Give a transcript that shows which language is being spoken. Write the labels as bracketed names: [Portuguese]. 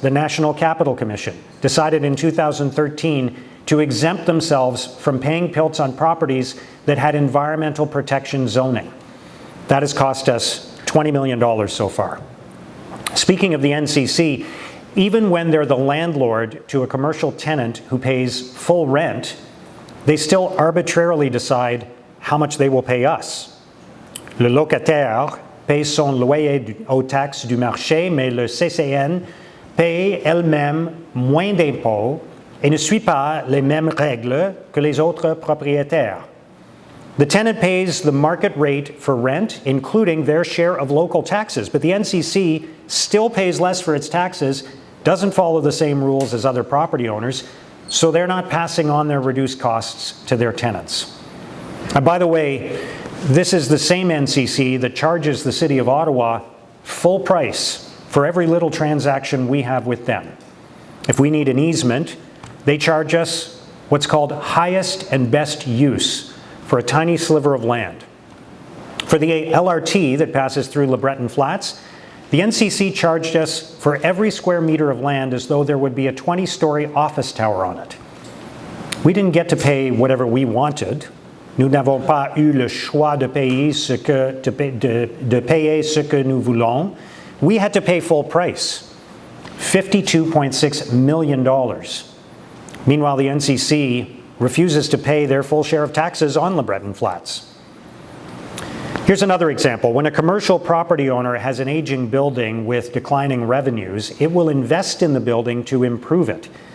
[English] The National Capital Commission decided in 2013 to exempt themselves from paying PILTs on properties that had environmental protection zoning. That has cost us $20 million so far. Speaking of the NCC, even when they're the landlord to a commercial tenant who pays full rent, they still arbitrarily decide how much they will pay us. [French] Le locataire paye son loyer aux taxes du marché, mais le CCN paye elle-même moins d'impôts et ne suit pas les mêmes règles que les autres propriétaires. [English] The tenant pays the market rate for rent, including their share of local taxes, but the NCC still pays less for its taxes, doesn't follow the same rules as other property owners, so they're not passing on their reduced costs to their tenants. And by the way, this is the same NCC that charges the City of Ottawa full price for every little transaction we have with them. If we need an easement, they charge us what's called highest and best use for a tiny sliver of land. For the LRT that passes through Le Breton Flats, the NCC charged us for every square meter of land as though there would be a 20-story office tower on it. We didn't get to pay whatever we wanted. [French] Nous n'avons pas eu le choix de payer ce que nous voulons. [English] We had to pay full price, $52.6 million. Meanwhile, the NCC refuses to pay their full share of taxes on Le Breton Flats. Here's another example. When a commercial property owner has an aging building with declining revenues, it will invest in the building to improve it.